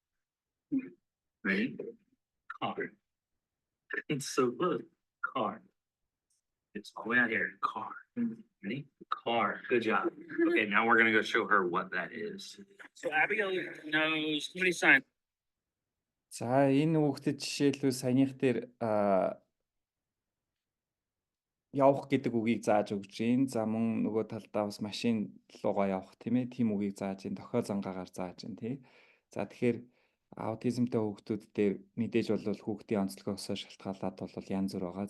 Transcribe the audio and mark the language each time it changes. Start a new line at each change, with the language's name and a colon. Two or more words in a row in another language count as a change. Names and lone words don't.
English: Ready? Car. It's so good. Car. It's all the way out here. Car. Ready? Car. Good job. Okay, now we're gonna go show her what that is. So Abigail knows how many signs.
Mongolian: За энэ хүүхдэд жишээлбэл саяных дээр явах гэдэг үгийг зааж өгч гин. За мөн нөгөө талдаа бас машин руугаа явах тийм ээ. Тим үгийг зааж гин. Дохио зангаагаар зааж гин тий. За тэгэхээр аутизмтай хүүхдүүд дээр мэдээж бол хүүхдийн онцлогоос шалтгаалаад бол янз бүр байгаа.